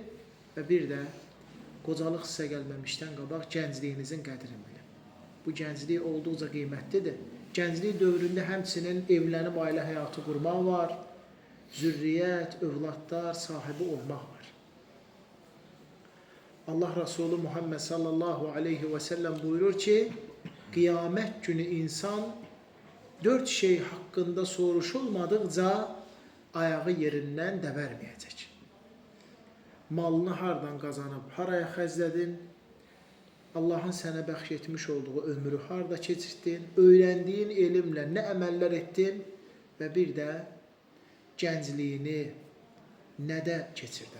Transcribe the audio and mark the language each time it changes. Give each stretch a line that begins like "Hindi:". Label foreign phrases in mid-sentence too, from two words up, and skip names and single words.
Azerbaijani: Və bir də qocalıq sizə gəlməmişdən qabaq gəncliyinizin qədrini bilin. Bu gənclik olduqca qiymətlidir. Gənclik dövründə həmçinin evlənib ailə həyatı qurmaq var, zürriyyət, övladlar sahibi olmaq var.
Turkish: Allah Resulü Muhammed
Arabic: صلى الله عليه وسلم
Turkish: buyurur ki, kıyamet günü insan 4 şey hakkında soruşulmadıkça
Azerbaijani: ayağı yerindən dəbərməyəcək. Malını hardan qazanıb, haraya xərclədin, Allahın sənə bəxş etmiş olduğu ömrü harda keçirdin, öyrəndiyin elmlə nə əməllər etdin və bir də gəncliyini nədə keçirdin.